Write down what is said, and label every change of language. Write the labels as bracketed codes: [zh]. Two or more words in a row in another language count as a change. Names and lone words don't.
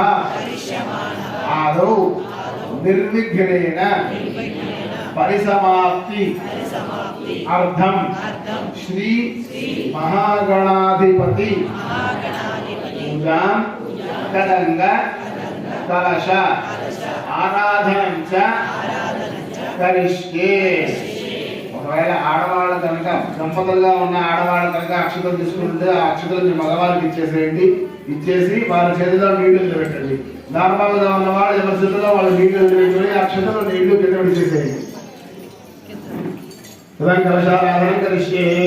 [sa] आदौ निर्विघ्नेन परिसमाप्ति अर्थम श्री महागणाधिपति पूजा कलंग कलश आराधनं च करिष्ये [te] ఒకవేళ ఆడవాళ్ళ కనుక దంపతులుగా ఉన్న ఆడవాళ్ళ కనుక అక్షతలు తీసుకుంటే ఆ అక్షతలు మగవాళ్ళకి ఇచ్చేసేయండి. ఇచ్చేసి వాళ్ళ చేతిలో నీళ్లు పెట్టండి. నార్మల్గా ఉన్న వాళ్ళు ఎవరి చేతిలో వాళ్ళ నీళ్లు పెట్టుకుని అక్షతలు నీళ్లు కింద ఇచ్చేసేయండి. [sa] కలశారాధన కరిష్యే.